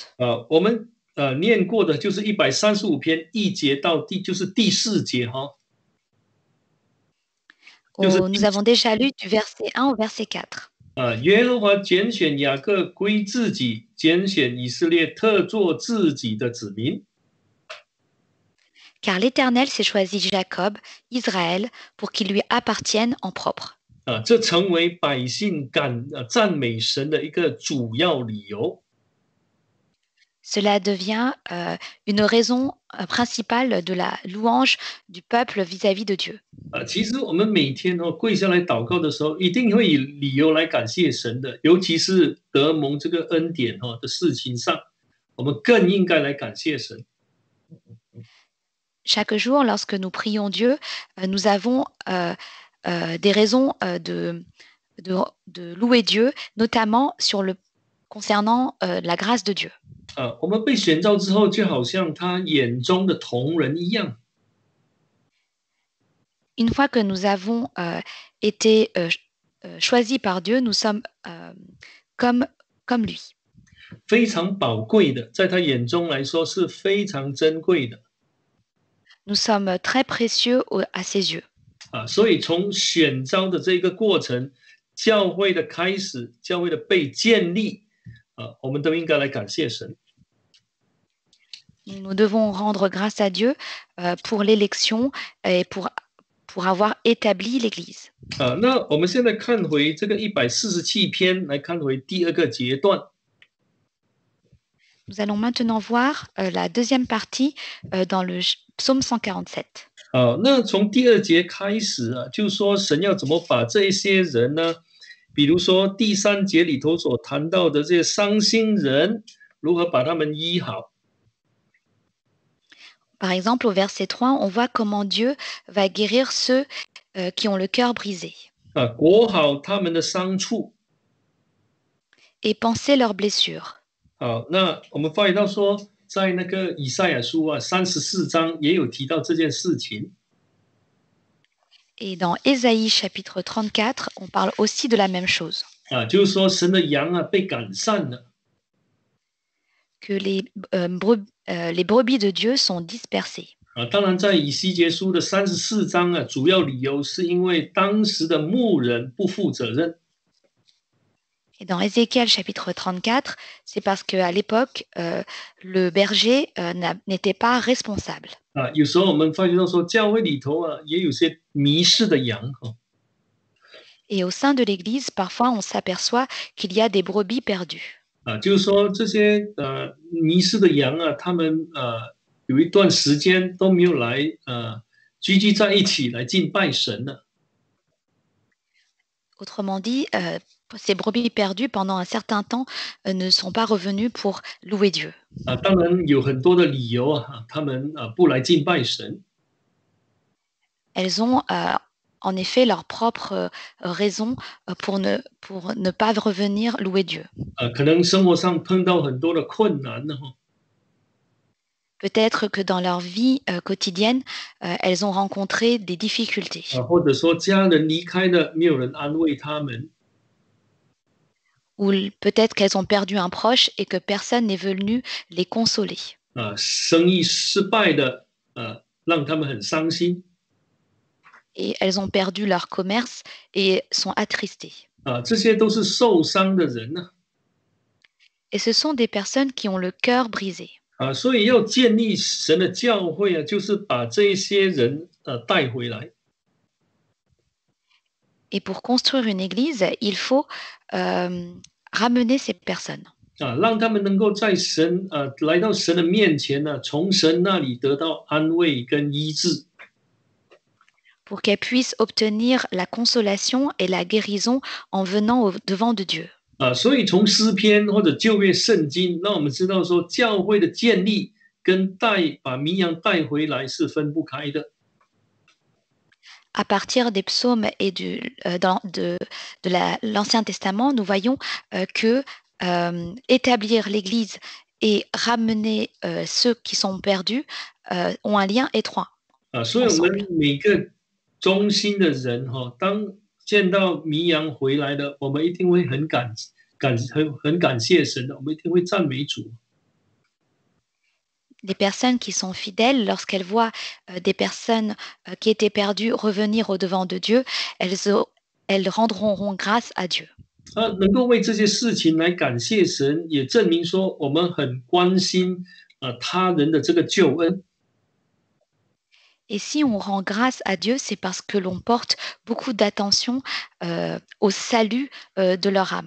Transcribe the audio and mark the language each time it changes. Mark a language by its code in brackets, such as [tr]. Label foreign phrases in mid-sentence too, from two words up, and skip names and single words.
[zh] 我们念过的就是135篇1节到就是第4节 [fr] Nous avons déjà lu du verset 1 au verset 4. [zh] 耶和华拣选雅各归自己，拣选以色列特作自己的子民。 [fr] Car l'Éternel s'est choisi Jacob, Israël, pour qu'il lui appartienne en propre. [zh] 这成为百姓赞美神的一个主要理由。 [fr] Cela devient une raison principale de la louange du peuple vis-à-vis de Dieu. [zh] 其实我们每天跪下来祷告的时候，一定会以理由来感谢神的，尤其是得蒙这个恩典的事情上，我们更应该来感谢神。 [fr] Chaque jour, lorsque nous prions Dieu, nous avons des raisons de louer Dieu, notamment concernant la grâce de Dieu. [zh] 我们被选召之后，就好像他眼中的同人一样。 [fr] Une fois que nous avons été choisis par Dieu, nous sommes comme lui. [zh] 非常宝贵的，在他眼中来说是非常珍贵的。 [fr] Nous sommes très précieux à ses yeux. [zh] 所以从选召的这个过程，教会的开始，教会的被建立，我们都应该来感谢神。 [fr] nous devons rendre grâce à Dieu pour l'élection et pour avoir établi l'Église. [zh] 那我们现在看回这个147篇，来看回第二个阶段。 [fr] Nous allons maintenant voir la deuxième partie dans le psaume 147. [zh] 那从第二节开始啊，就说神要怎么把这一些人呢？比如说第3节里头所谈到的这些伤心人，如何把他们医好。 [fr] Par exemple, au verset 3, on voit comment Dieu va guérir ceux qui ont le cœur brisé [zh] 裹好他们的伤处。 [fr] et panser leurs blessures. [zh] 好，那我们发现到说，在那个以赛亚书啊34章也有提到这件事情。 [fr] Et dans Ésaïe chapitre 34, on parle aussi de la même chose. [zh] 就是说神的羊啊被赶散了。 [fr] Que les brebis de Dieu sont dispersées. [zh] 当然，在以西结书的34章啊，主要理由是因为当时的牧人不负责任。 [fr] Et dans Ézéchiel chapitre 34, c'est parce qu'à l'époque, le berger n'était pas responsable. [zh] 有时候我们发觉到说，教会里头啊，也有些迷失的羊。 [fr] Et au sein de l'Église, parfois, on s'aperçoit qu'il y a des brebis perdues. [zh] 就是说这些迷失的羊啊，他们有一段时间都没有来聚集在一起来敬拜神了。 [fr] Autrement dit, ces brebis perdues, pendant un certain temps, ne sont pas revenues pour louer Dieu. [zh] 当然有很多的理由啊，他们不来敬拜神。 [fr] Elles ont en effet leurs propres raisons pour ne pas revenir louer Dieu. [zh] 可能生活上碰到很多的困难呢。 [fr] Peut-être que dans leur vie quotidienne, elles ont rencontré des difficultés. [zh] 或者说家人离开了，没有人安慰他们。 [fr] Ou peut-être qu'elles ont perdu un proche et que personne n'est venu les consoler. [zh] 生意失败的，让他们很伤心。 [fr] Et elles ont perdu leur commerce et sont attristées. [zh] 这些都是受伤的人呢。 [fr] Et ce sont des personnes qui ont le cœur brisé. [zh] 所以要建立神的教会啊，就是把这一些人带回来。 [fr] Et pour construire une église, il faut ramener ces personnes. [zh] 让他们能够在神来到神的面前呢，从神那里得到安慰跟医治。 [fr] Pour qu'elles puissent obtenir la consolation et la guérison en venant au-devant de Dieu. [zh] 所以从诗篇或者旧约圣经，让我们知道说，教会的建立跟把绵羊带回来是分不开的。 [fr] À partir des psaumes et de l'Ancien Testament, nous voyons que établir l'Église et ramener ceux qui sont perdus ont un lien étroit. [zh] 所以我们每个忠心的人当见到绵羊回来了，我们一定会很感谢神的，我们一定会赞美主。 [fr] Les personnes qui sont fidèles, lorsqu'elles voient des personnes qui étaient perdues revenir au-devant de Dieu, elles rendront grâce à Dieu. [zh] 能够为这些事情来感谢神，也证明说我们很关心他人的这个救恩。 [fr] Et si on rend grâce à Dieu, c'est parce que l'on porte beaucoup d'attention au salut de leur âme.